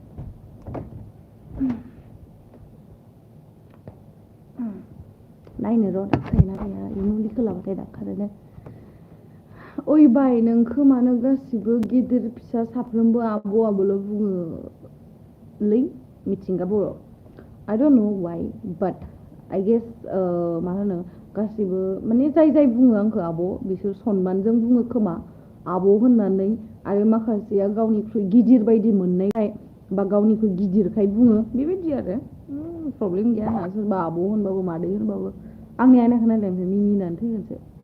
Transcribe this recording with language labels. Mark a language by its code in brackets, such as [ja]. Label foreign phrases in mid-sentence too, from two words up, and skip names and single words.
[brx] नायनो र' दाग थायोना थाया इ मुलिखौ लाबाथाय दाग खारोनो ओइ बाय नोंखौ मानो गासिबो गिदिर फिसा साफ्रोमबो आब' आब'ल' बुङोलै मिथिंगा बर' [en] I don't know why but I guess [brx] मा होनो गासिबो माने जाय बुङो आंखौ आब' बिसोर सनमानजों बुङो खोमा आब' होननानै आरो माखासेया गावनिख्रुइ गिदिर बायदि मोननायखाय बा गावनिख्रुइ गिदिरखाय बुङो बेबायदि आरो प्रब्लेम गैया आंहा सोरबा आब' होनबाबो मादै होनबाबो आंनि आयनाखौ नायलाय ओमफ्राय मिनिनानै थैगोनसो